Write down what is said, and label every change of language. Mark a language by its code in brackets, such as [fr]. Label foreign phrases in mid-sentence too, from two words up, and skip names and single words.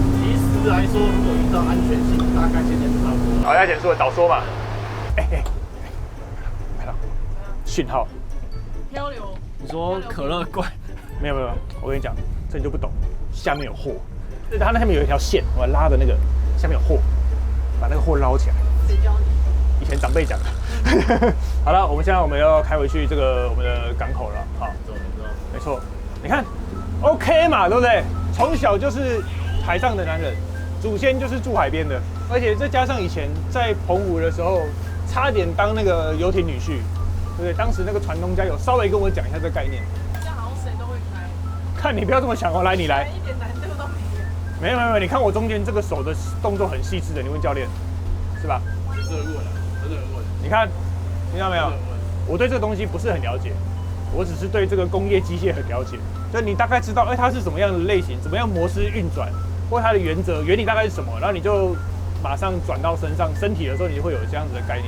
[zh] 其實來說，如果依照安全性，大概現在就差不多。好，要減速了，倒說嘛。看到訊號。漂流。你說可樂罐？没有，我跟你講，這你就不懂，下面有貨，它那下面有一條線，我拉的那個下面有貨，把那個貨撈起來。誰教你？以前長輩講的。好了，現在我們要開回去這個我們的港口了，好，沒錯，你看 ，OK 嘛，對不對？從小就是海上的男人，祖先就是住海邊的，而且再加上以前在澎湖的時候，差點當那個遊艇女婿，對不對？當時那個船東家有稍微跟我講一下這個概念。看你不要這麼想哦，來你來，一點難度都沒有。沒有，你看我中間這個手的動作很細緻的，你問教練，是吧？真的很穩，真的很穩。你看，聽到沒有？我對這個東西不是很了解，我只是對這個工業機械很了解。就你大概知道，它是什麼樣的類型，怎麼樣模式運轉，或它的原則、原理大概是什麼，然後你就馬上轉到身體的時候，你就會有這樣子的概念。